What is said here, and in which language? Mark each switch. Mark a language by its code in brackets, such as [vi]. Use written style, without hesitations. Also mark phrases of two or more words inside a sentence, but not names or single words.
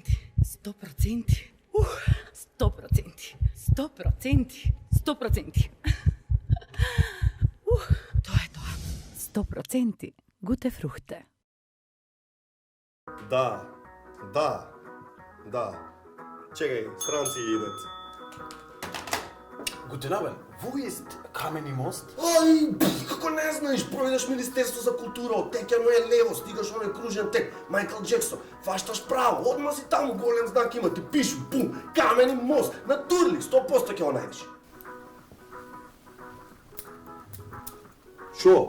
[mk] 100%. 100%. 100%. 100%. Тоа е тоа. [de] 100% Gute Fruchte. [mk] Да. Чекај, странци идат. [de] Guten Abend, wo ist Kameni Most? [mk] Ај, како не знаеш, пројдеш Министерство за култура, оттекјано е лево, стигаш оној кружен тек, Майкл Джексон, фашташ право, одма си таму, голем знак има, ти пишу, бум, Камени мост, на Турли, 100% ќе го најдеш. Шо?